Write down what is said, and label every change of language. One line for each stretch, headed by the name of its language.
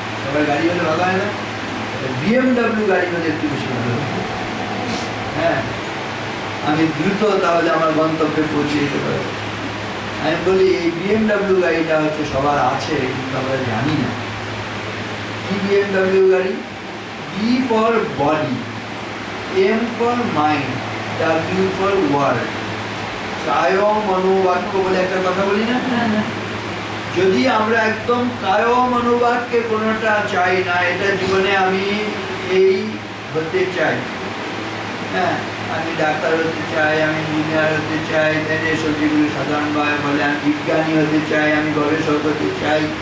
Bangla: সবার গাড়ি হলে ভালো হয় না? BMW গাড়ি হলে একটু বেশি ভালো হতো। হ্যাঁ, আমি দ্রুত তাহলে আমার গন্তব্যে পৌঁছে যেতে পারবো। আমি বলি এই BMW গাড়িটা হচ্ছে সবার আছে, কিন্তু আমরা জানি না। কি BMW গাড়ি?
English: B for body, M for mind, W for word।
Bangla: কায় মনোবাক্য বলে একটা কথা বলি না? যদি আমরা একদম কায় মনোবাক্যে কোনোটা চাই না, এটা জীবনে আমি এই হতে চাই, হ্যাঁ, আমি ডাক্তার হতে চাই, আমি ইঞ্জিনিয়ার হতে চাই, এসব যেগুলো সাধারণভাবে বলে, আমি বিজ্ঞানী হতে চাই, আমি গবেষক হতে চাই।